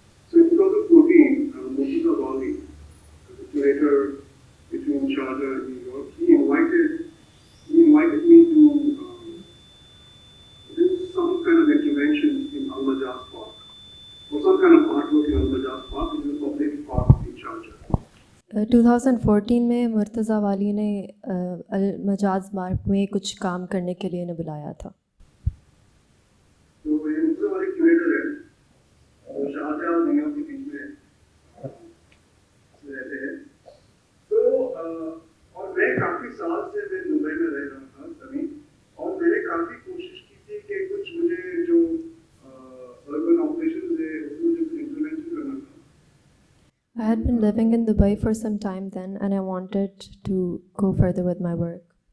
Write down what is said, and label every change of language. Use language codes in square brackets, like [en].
[en] So in 2014, Murtaza Wali, the curator between Sharjah and New York, he invited me to do some kind of intervention in Al-Majaz Park, or some kind of artwork in Al-Majaz Park, which is a public park in Sharjah. [hi] 2014 में मुर्तज़ा वाली ने अल-मजाज मार्ग में कुछ काम करने के लिए इन्हें बुलाया था। तो ये मुर्तज़ा वाली क्यूरेटर है, और शारजाह और न्यूयॉर्क के बीच में रहते हैं। तो और मैं काफ़ी साल से मैं दुबई में रह रहा था तभी, और मैंने काफ़ी कोशिश की थी कि कुछ मुझे जो अर्बन ऑपरेशंस है उसमें मुझे कुछ इंटरवेंशन करना था। [en] I had been living in Dubai for some time then, and I wanted to go further with my work.